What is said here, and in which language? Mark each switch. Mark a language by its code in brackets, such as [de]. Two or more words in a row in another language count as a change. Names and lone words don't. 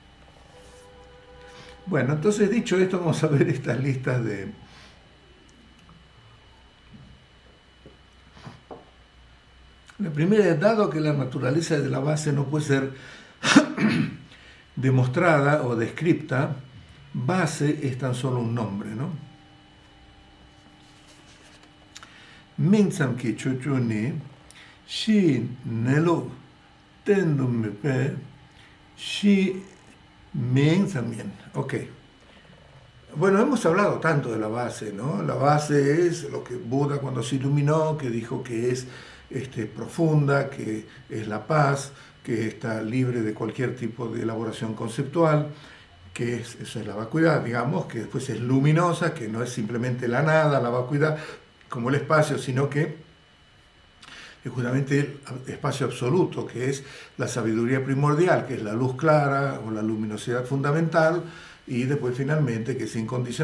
[es] Bueno, entonces dicho esto, vamos a ver estas listas de... La primera es, dado que la naturaleza de la base no puede ser demostrada o descripta, base es tan solo un nombre, ¿no? [bo] Minsam ki chuchuni, shi nelo tendumepe, shi minsam. [es] Ok. Bueno, hemos hablado tanto de la base, ¿no? La base es lo que Buda cuando se iluminó, que dijo que es profunda, que es la paz, que está libre de cualquier tipo de elaboración conceptual, que eso es la vacuidad, digamos, que después es luminosa, que no es simplemente la nada, la vacuidad, como el espacio, sino que es justamente el espacio absoluto, que es la sabiduría primordial, que es la luz clara o la luminosidad fundamental, y después finalmente que es incondicional.